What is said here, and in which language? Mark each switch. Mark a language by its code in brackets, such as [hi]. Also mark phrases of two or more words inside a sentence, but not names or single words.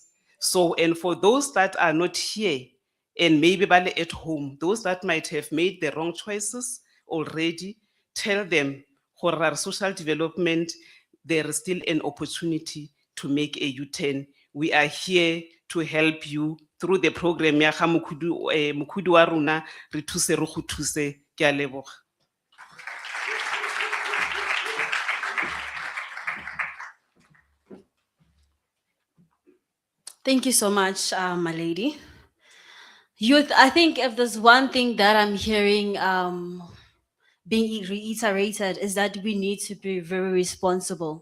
[en] So, and for those that are not here and maybe at home, those that might have made the wrong choices already, tell them for our social development, there is still an opportunity to make a U-turn. We are here to help you through the program [tn] ya ga Mokhudu wa rona re thuse re go thuse. Ke a leboga. [en] Thank you so much, my lady. Youth, I think if there's one thing that I'm hearing being reiterated is that we need to be very responsible.